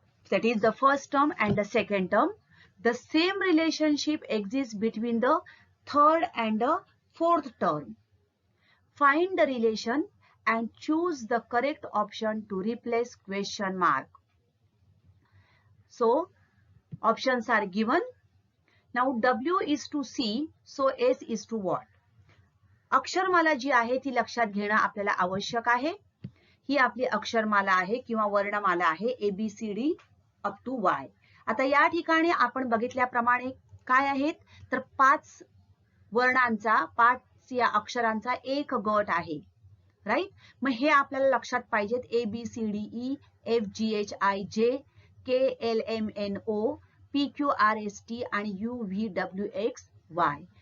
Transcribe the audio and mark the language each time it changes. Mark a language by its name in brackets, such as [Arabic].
[English] That is the first term and the second term. The same relationship exists between the third and the fourth term. Find the relation and choose the correct option to replace question mark. So, options are given. Now, W is to C, so S is to what? [Marathi] अक्षरमाला जी आहे ती लक्षात घेणं आपल्याला आवश्यक आहे. ही आपली अक्षरमाला आहे किंवा वर्णमाला आहे ABCD अप टू Y. आता या ठिकाणी आपण बघितल्याप्रमाणे काय आहेत तर 5 वर्णांचा 5 या अक्षरांचा एक गट आहे. राईट. मग हे आपल्याला लक्षात पाहिजेत. ABCDE FGHIJ KLMNO PQRST आणि UVWXY.